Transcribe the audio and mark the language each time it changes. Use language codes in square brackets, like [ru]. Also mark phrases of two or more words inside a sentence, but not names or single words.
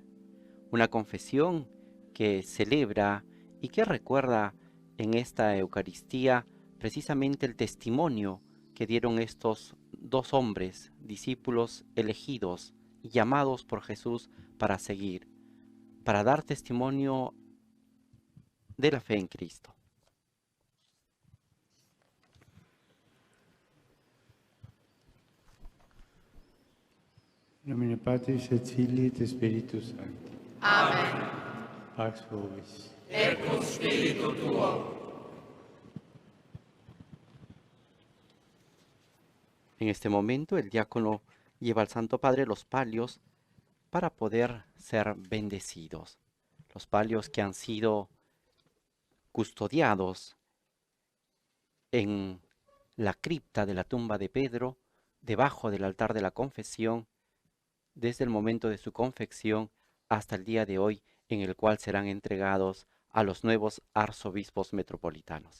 [es] Una confesión que celebra y que recuerda en esta Eucaristía precisamente el testimonio que dieron estos 2 hombres, discípulos elegidos y llamados por Jesús para seguir, para dar testimonio de la fe en Cristo. [la] In nomine Patris et Filii et Spiritus Sancti. Amen. Pax vobis. Et cum spiritu tuo. [es] En este momento el diácono lleva al Santo Padre los palios para poder ser bendecidos. Los palios que han sido custodiados en la cripta de la tumba de Pedro, debajo del altar de la confesión, desde el momento de su confección hasta el día de hoy, en el cual serán entregados a los nuevos arzobispos metropolitanos.